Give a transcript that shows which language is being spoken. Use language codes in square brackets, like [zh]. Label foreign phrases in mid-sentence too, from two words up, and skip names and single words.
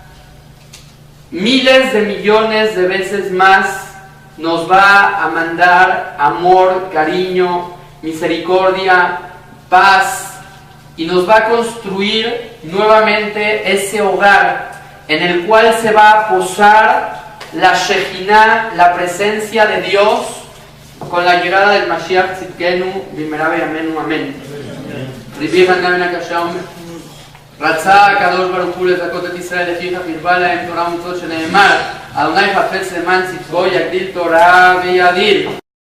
[es] miles de millones de veces más nos va a mandar amor, cariño, misericordia, paz, y nos va a construir nuevamente ese hogar en el cual se va a posar la Shejinah, la presencia de Dios, con la llegada del [he] משיח צדקנו במהרה בימינו, [es] amén. [he] Ribi Hanam Nakasham, רצה הקדוש ברוך הוא לזכות את ישראל לפיך פרבה להם תורה ומצוות שנאמר אדוני חפץ למען צדקו יגדיל תורה ויאדיר